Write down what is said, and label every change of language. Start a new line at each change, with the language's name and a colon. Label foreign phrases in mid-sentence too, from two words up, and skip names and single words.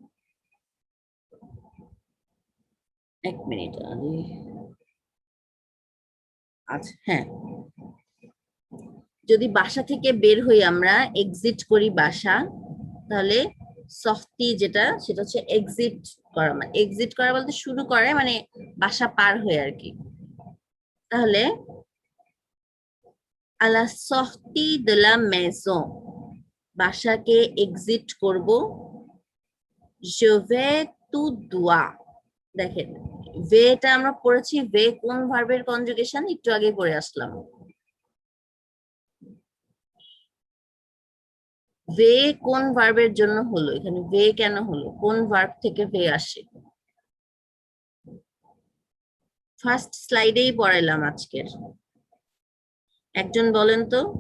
Bangla: এক মিনিট, আচ্ছা হ্যাঁ, যদি বাসা থেকে বের হই আমরা এক্সিট করি বাসা, তাহলে সফতি যেটা সেটা হচ্ছে এক্সিট করা, মানে এক্সিট করা বলতে শুরু করে মানে বাসা পার হয়ে আর কি।
French: তাহলে à la sortie de la maison,
Bangla: বাসাকে এক্সিট করব,
French: je vais tout droit,
Bangla: দেখেন ভেটা আমরা পড়েছি, ভে কোন
English: verb conjugation
Bangla: একটু আগে পড়ে আসলাম, ভে কোন ভার্বের জন্য হলো, এখানে ভে কেন হলো, কোন ভার্ব থেকে ভে আসে?
English: first slide
Bangla: পড়াইলাম আজকের, একজন বলেন তো।